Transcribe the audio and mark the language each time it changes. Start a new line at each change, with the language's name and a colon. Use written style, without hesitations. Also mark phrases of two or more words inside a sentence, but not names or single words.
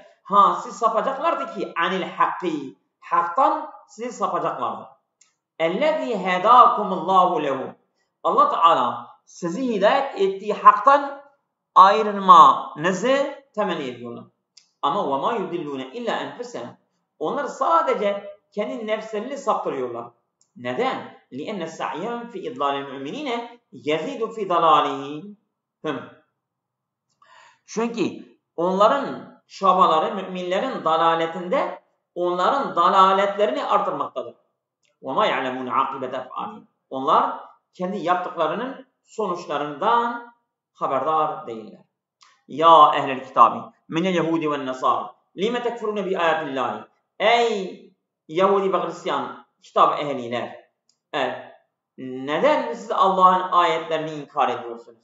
Turkish: Siz sapacaklardı ki
Arabic: عن الحق.
Turkish: Haktan sizi sapacaklardı.
Arabic: الذي هداكم الله له.
Turkish: Allah Teala sizi hidayet ettiği haktan ayrılmanızı temenni ediyorlar.
Arabic: Ama وَمَا يُدِلُّونَ اِلَّا اَنْفُسَهُمْ.
Turkish: Onlar sadece kendi nefslerini saptırıyorlar. Neden?
Arabic: لِأَنَّ السَّعْيَهُمْ فِي اِضْلَالِ الْمُؤْمِنِينَ يَزِيدُ فِي ضَلَالِهِمْ.
Turkish: Çünkü onların çabaları müminlerin dalaletinde onların dalaletlerini artırmaktadır.
Arabic: وَمَا يَعْلَمُونَ عَقِبَةَ اَفْعَالِهِمْ.
Turkish: Onlar kendi yaptıklarının sonuçlarından haberdar değiller.
Arabic: يا أهل الكتاب من اليهود والنصارى لم تكفرون بآيات الله.
Turkish: Ey Yahudi ve Hristiyan kitap ehliler. Neden siz Allah'ın ayetlerini inkar ediyorsunuz?